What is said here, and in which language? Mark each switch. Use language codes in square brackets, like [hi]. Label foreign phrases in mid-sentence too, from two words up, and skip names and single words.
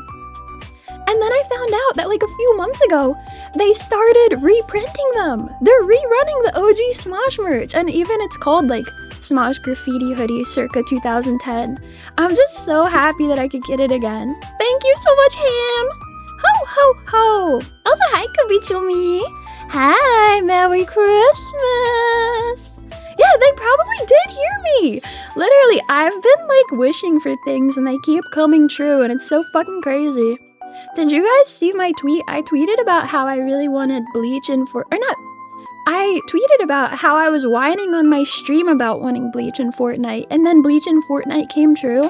[en] And then I found out that like a few months ago, they started reprinting them. They're rerunning the OG Smosh merch, and even it's called like Smosh Graffiti Hoodie circa 2010. I'm just so happy that I could get it again. Thank you so much, Ham! Ho ho ho! Also, hi Kabichumi! Hi, Merry Christmas! Yeah, they probably did hear me! Literally, I've been like wishing for things and they keep coming true, and it's so fucking crazy. Did you guys see my tweet? I tweeted about how I really wanted Bleach in I tweeted about how I was whining on my stream about wanting Bleach in Fortnite, and then Bleach in Fortnite came true.